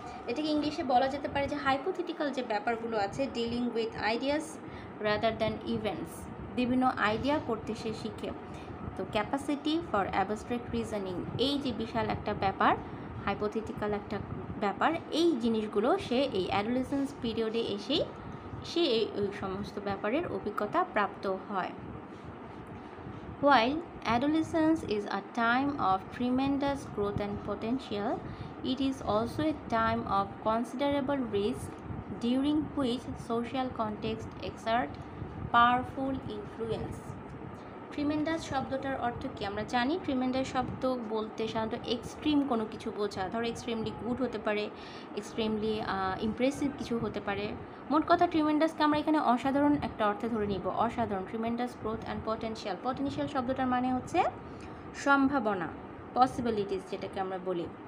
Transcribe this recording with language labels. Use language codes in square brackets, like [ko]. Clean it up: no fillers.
[bn] এটাকে ইংলিশে বলা যেতে পারে যে হাইপোথেটিক্যাল যে ব্যাপারগুলো আছে, [en] dealing with ideas rather than events, [bn] বিভিন্ন আইডিয়া করতে সে শিখে। তো [en] capacity for abstract reasoning, [bn] এই যে বিশাল একটা ব্যাপার, হাইপোথেটিক্যাল একটা ব্যাপার, এই জিনিসগুলো সে এই অ্যাডোলেসেন্স পিরিয়ডে এসেই সে এই সমস্ত ব্যাপারের অভিজ্ঞতা প্রাপ্ত হয়। [en] While adolescence is a time of tremendous growth and potential, it is also a time of considerable risk during which social contexts exert powerful influence. [bn] Tremendous শব্দটার অর্থ কি? আমরা জানি ট্রিমেন্ডাস শব্দ বলতে সাধারণত এক্সট্রিম কোনো কিছু বোঝা। ধরো এক্সট্রিমলি গুড হতে পারে, এক্সট্রিমলি ইমপ্রেসিভ কিছু হতে পারে। মোট কথা ট্রিমেন্ডাসকে আমরা এখানে অসাধারণ একটা অর্থে ধরে নিব। অসাধারণ, [en] Tremendous growth and potential. [bn] Potential শব্দটার মানে হচ্ছে সম্ভাবনা, পসিবিলিটিস যেটাকে আমরা বলি।